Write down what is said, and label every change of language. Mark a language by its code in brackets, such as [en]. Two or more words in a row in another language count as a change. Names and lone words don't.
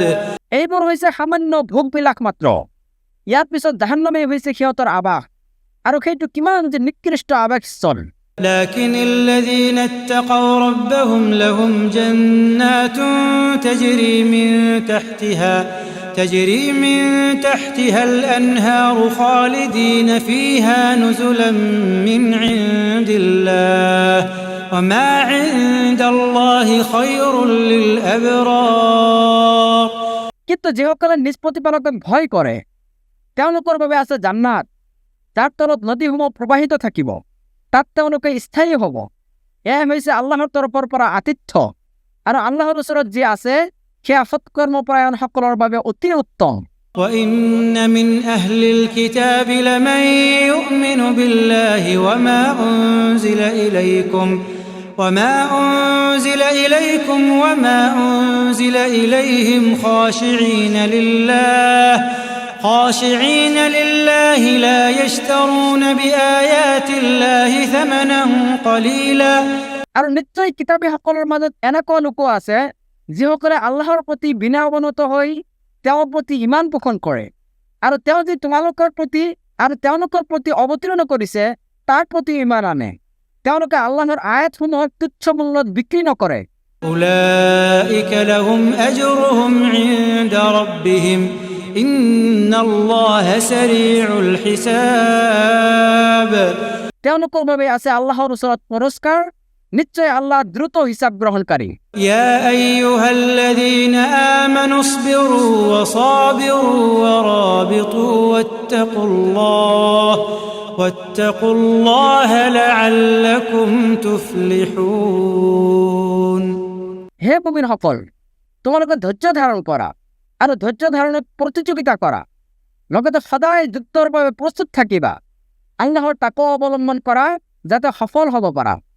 [as] এইবোৰ হৈছে সামান্য ভোগবিলাক মাত্ৰ, ইয়াৰ পিছত জাহান্নামে হৈছে সিহঁতৰ আৱাস, আৰু সেইটো কিমান যে নিকৃষ্ট আৱাসস্থল। [ar] لكن الذين اتقوا ربهم لهم جنات تجري من تحتها الأنهار خالدين فيها نزلا من عند الله وما عند الله خير للأبرار [as] কিন্তু যিসকলে নিজ প্ৰতিপালকক ভয় কৰে তেওঁলোকৰ বাবে আছে জান্নাত, যাৰ তলত নদীসমূহ প্ৰবাহিত থাকিব, তাত তেওঁলোকে স্থায়ী হ'ব। এয়া হৈছে আল্লাহৰ তৰফৰ পৰা আতিথ্য, আৰু আল্লাহৰ ওচৰত যি আছে সেয়া সৎকৰ্মপৰায়ণসকলৰ বাবে অতি উত্তম। [ar] وإن من أهل الكتاب لمن يؤمن بالله وما أنزل إليكم وما أنزل إليهم خاشعين لله لا يشترون بآيات الله ثمنا قليلا [as] আৰু নিশ্চয় কিতাপীসকলৰ মাজত এনেকুৱা লোক আছে যিসকলে আল্লাহৰ প্ৰতি বিনা অৱনত হৈ তেওঁৰ প্ৰতি ইমান পোষণ কৰে, আৰু তেওঁ যি তোমালোকৰ প্ৰতি অৱতীৰ্ণ কৰিছে তাৰ প্ৰতি ইমান আনে। তেওঁলোকে আল্লাহৰ আয়াতসমূহক তুচ্ছ মূল্যত বিক্ৰী নকৰে। [ar] أولئك لهم أجرهم عند ربهم إن الله سريع الحساب [as] তেওঁলোকৰ বাবে আছে আল্লাহৰ ওচৰত পুৰস্কাৰ, নিশ্চয় আল্লাহ দ্ৰুত হিচাপ গ্ৰহণকাৰী। [ar] يا أيها الذين آمنوا اصبروا وصابروا ورابطوا واتقوا الله لعلكم تفلحون [as] হে মুমিনসকল, তোমালোকে ধৈৰ্য ধাৰণ কৰা আৰু ধৈৰ্য ধাৰণত প্ৰতিযোগিতা কৰা, লগতে সদায় যুদ্ধৰ বাবে প্ৰস্তুত থাকিবা। আল্লাহৰ তাকৱা অৱলম্বন কৰা যাতে সফল হ'ব পাৰা।